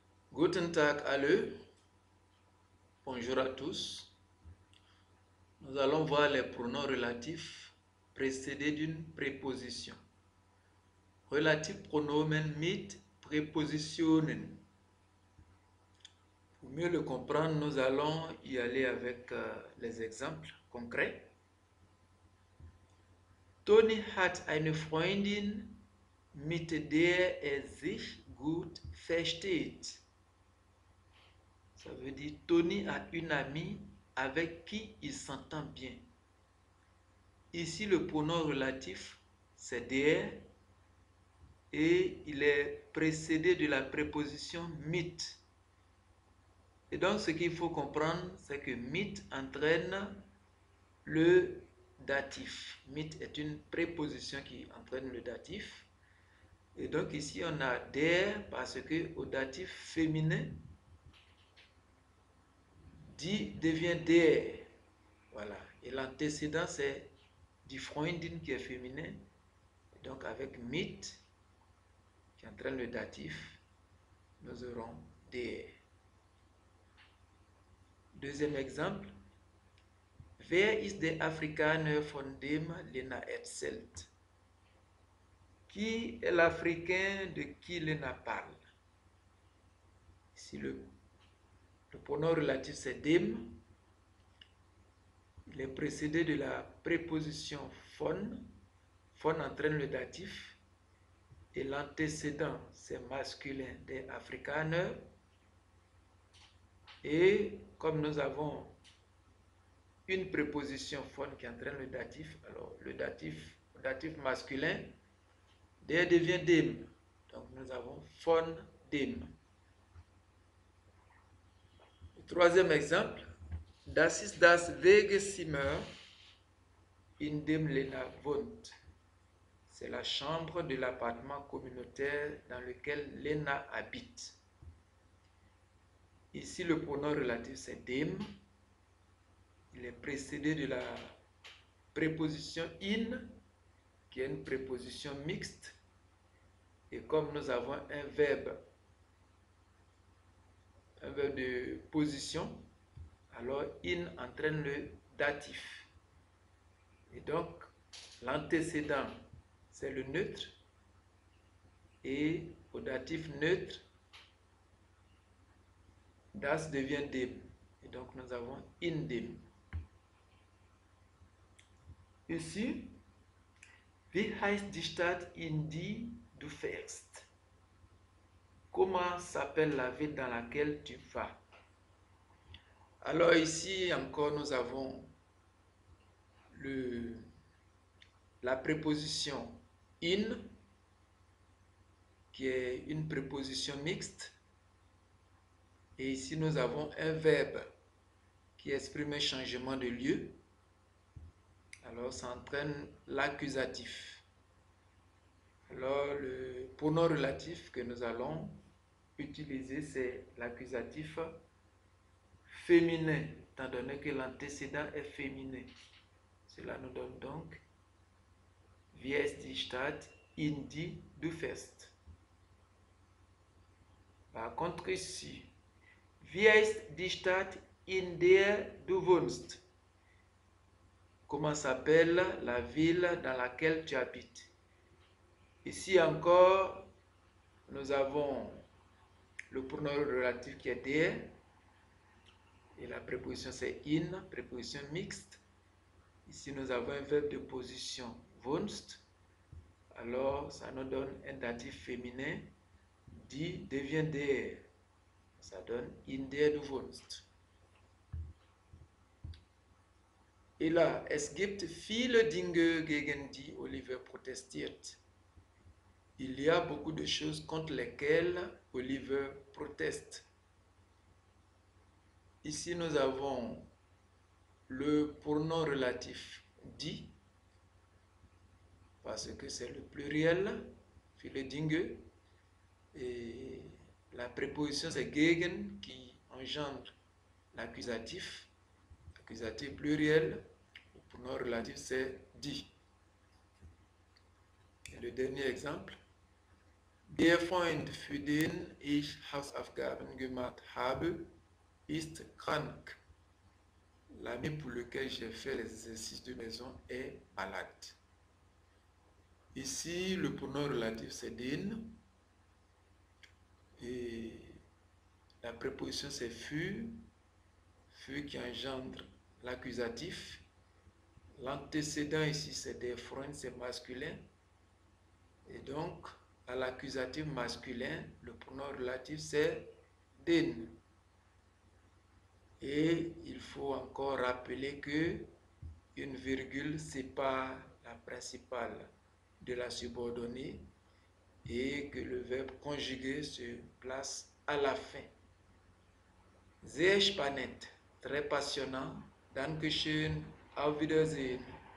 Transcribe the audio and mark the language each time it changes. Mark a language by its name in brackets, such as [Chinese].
[German] Guten Tag alle, [French] bonjour à tous. Nous allons voir les pronoms relatifs précédés d'une préposition. [German] Relativpronomen mit Präpositionen. [French] Pour mieux le comprendre, nous allons y aller avec les exemples concrets. [German] Toni hat eine Freundin, mit der sich gut versteht. [French] Ça veut dire Tony a une amie avec qui il s'entend bien. Ici, le pronom relatif, c'est der et il est précédé de la préposition mit. Et donc, ce qu'il faut comprendre, c'est que mit entraîne le datif. Mit est une préposition qui entraîne le datif. Et donc, ici, on a der parce que au datif féminin, die devient der. Voilà. Et l'antécédent, c'est die Freundin qui est féminin. Et donc, avec mit, qui entraîne le datif, nous aurons der. Deuxième exemple. [German] Wer ist der Afrikaner, von dem Lena erzählt? [French] Qui est l'Africain de qui Lena parle? Ici, le pronom relatif, c'est dem. Il est précédé de la préposition von. Von entraîne le datif. Et l'antécédent, c'est masculin des Afrikaners. Et comme nous avons une préposition von qui entraîne le datif, alors le datif masculin, der devient dem. Donc nous avons von dem. Le troisième exemple, [German] das ist das Wegezimmer, in dem Lena wohnt. [French] C'est la chambre de l'appartement communautaire dans lequel Lena habite. Ici, le pronom relatif, c'est dem. Il est précédé de la préposition in, qui est une préposition mixte. Et comme nous avons un verbe de position, alors in entraîne le datif. Et donc, l'antécédent, c'est le neutre. Et au datif neutre, das devient dem. Et donc, nous avons in dem. [German] Ici, wie heißt die Stadt, in die du fährst? [French] Comment s'appelle la ville dans laquelle tu vas? Alors ici encore, nous avons la préposition in, qui est une préposition mixte. Et ici, nous avons un verbe qui exprime un changement de lieu. Alors, ça entraîne l'accusatif. Alors, le pronom relatif que nous allons utiliser, c'est l'accusatif féminin, étant donné que l'antécédent est féminin. Cela nous donne donc [German] wie ist die Stadt, in die du fährst. [French] Par contre ici, [German] wie ist die Stadt, in der du wohnst? [French] Comment s'appelle la ville dans laquelle tu habites? Ici encore, nous avons le pronom relatif qui est der. Et la préposition c'est in, préposition mixte. Ici nous avons un verbe de position wohnst. Alors ça nous donne un datif féminin. Die devient der. Ça donne [German] in der du wohnst. [French] Et là, [German] es gibt viele Dinge, gegen die Oliver protestiert. [French] Il y a beaucoup de choses contre lesquelles Oliver proteste. Ici, nous avons le pronom relatif die, parce que c'est le pluriel, viele Dinge, et la préposition c'est gegen qui engendre l'accusatif pluriel, le pronom relatif c'est die. Et le dernier exemple, [German] Der Freund, für den ich Hausaufgaben gemacht habe, ist krank. [French] L'ami pour lequel j'ai fait les exercices de maison est malade. Ici, le pronom relatif c'est den. Et la préposition c'est fut qui engendre l'accusatif. L'antécédent ici c'est der Freund, c'est masculin. Et donc, à l'accusatif masculin, le pronom relatif c'est den. Et il faut encore rappeler que une virgule sépare la principale de la subordonnée et que le verbe conjugué se place à la fin. [German] Sehr spannend, [French] très passionnant. [German] Dankeschön, auf Wiedersehen.